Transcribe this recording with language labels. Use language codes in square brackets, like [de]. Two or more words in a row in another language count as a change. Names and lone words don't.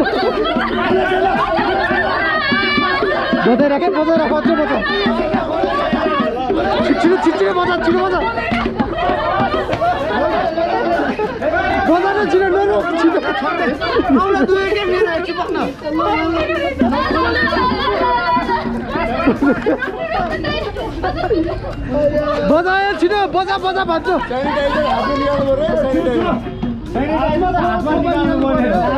[ne] बजा राखे बजा राख बजा बजा छिटो बजा छिटो बजा बजा न छिटो न छिटो औला दुई के मेरो एकछिन बग्न बजायो छिटो बजा बजा भन्छु सैनिटाइजर हातमा निकाल्नु पर्यो सैनिटाइजर सैनिटाइजर हातमा निकाल्नु पर्यो